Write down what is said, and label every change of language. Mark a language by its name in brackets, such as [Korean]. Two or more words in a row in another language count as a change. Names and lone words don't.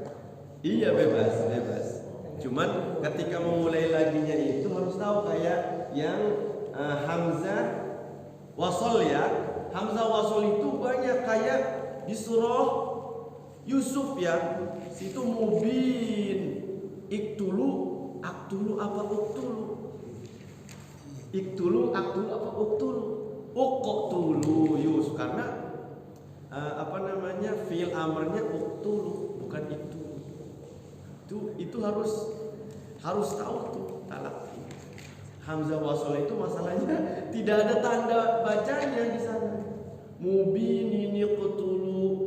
[Indonesian] Iya bebas. Cuman ketika memulai laginya itu harus tahu kayak yang hamzah wasol ya. Hamzah wasol itu banyak kayak di surah Yusuf ya. Situ mubin. [Arabic] اقتلوا أقتلوا apa uktulu? اقتلوا أقتلوا apa uktulu? [Indonesian] Uktulu Yusuf karena fiil amarnya uktulu bukan iktulu. Itu harus tahu tuh talaqi. Hamzah wasol itu masalahnya tidak ada tanda bacanya di sana. [Arabic] مبين اقتلوا.